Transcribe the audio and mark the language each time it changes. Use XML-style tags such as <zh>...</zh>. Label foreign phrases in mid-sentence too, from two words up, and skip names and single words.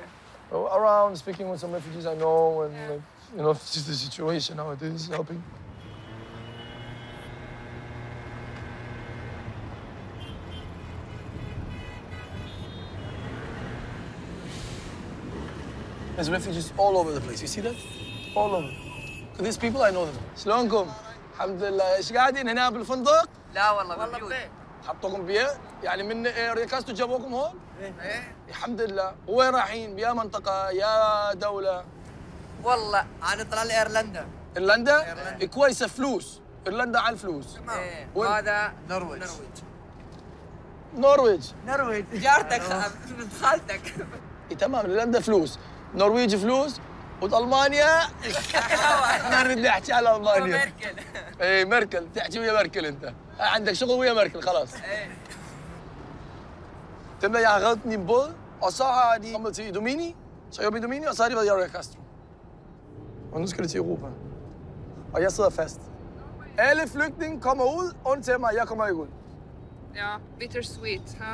<en>Around, speaking with some refugees I know, and like, you know, just the situation, how it is, helping. There's refugees all over the place. You see that? All over. These people, I know them.</en> <ar>شلونكم؟ الحمد لله. ايش قاعدين هنا بالفندق؟ لا والله موجود. حطوكم بيه؟ يعني من ريكاستو جابوكم هون؟ ايه. الحمد لله. وين رايحين؟ بيا منطقة يا دولة؟ والله انا طلع لي ايرلندا. ايرلندا؟ كويسة فلوس. ايرلندا على الفلوس. ايه. وهذا نرويج. نرويج. جارتك بنت خالتك. تمام ايرلندا فلوس. نرويج فلوس. والمانيا ما نريد نحكي على المانيا. ميركل. ايه ميركل تحكي ويا ميركل انت. عندك شغل ويا ميركل خلاص. ايه.</ar> <da>تمام jag har reddet din båd, og så har de kommet til Domini. Så jeg er i Domini, og så har de været i Rio Castro. Og nu skal de til Europa. Og jeg sidder fast. Alle flygtninge kommer ud, undtagen mig, jeg kommer ikke ud. Ja, bittersweet, ha?</da>